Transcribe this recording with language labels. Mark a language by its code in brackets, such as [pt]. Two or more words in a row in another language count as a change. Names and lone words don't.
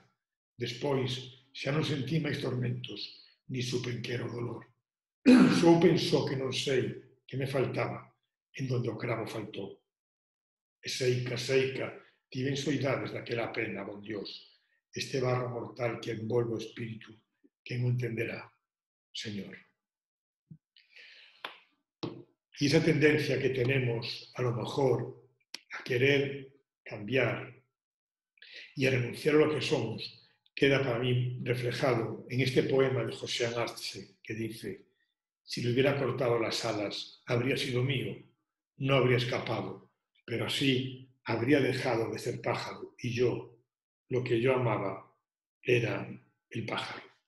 [gl] Despois, xa non sentí máis tormentos, ni supen que era o dolor. Só pensou que non sei que me faltaba [es] en donde [gl] o cravo faltou. E seica, tiven soidades daquela pena, bon Dios, este barro mortal que envolve o espírito, quen o entenderá, Señor. [es] Y esa tendencia que tenemos, a lo mejor, a querer cambiar y a renunciar a lo que somos, queda para mí reflejado en este poema de José Arce, que dice: si le hubiera cortado las alas, habría sido mío, no habría escapado, pero así habría dejado de ser pájaro, y yo, lo que yo amaba, era el pájaro.